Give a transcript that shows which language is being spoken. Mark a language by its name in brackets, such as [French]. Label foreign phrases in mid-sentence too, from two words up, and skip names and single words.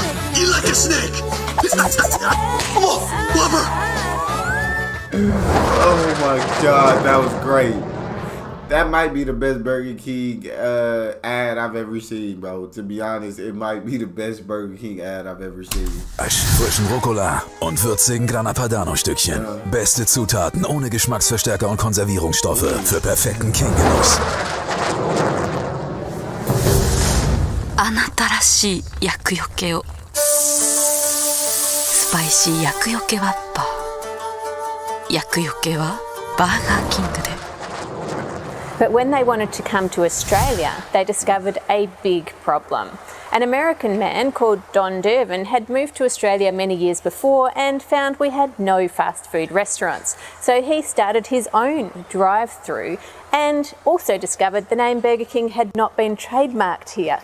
[English] Eat like a snake! Whopper! Oh my God, that was great. That might be the best Burger King ad I've ever seen, bro. To be honest, it might be the best Burger King ad I've ever seen. [German] Frischen Rucola und würzigen Grana Padano-Stückchen. Beste Zutaten ohne Geschmacksverstärker und Konservierungsstoffe für perfekten King-Genuss. [Japanese] あなたらしい厄除けを。スパイシー厄除けワッパー。厄除けはバーガーキングで。 [English] But when they wanted to come to Australia, they discovered a big problem. An American man called Don Durbin had moved to Australia many years before and found we had no fast food restaurants. So he started his own drive-through and also discovered the name Burger King had not been trademarked here.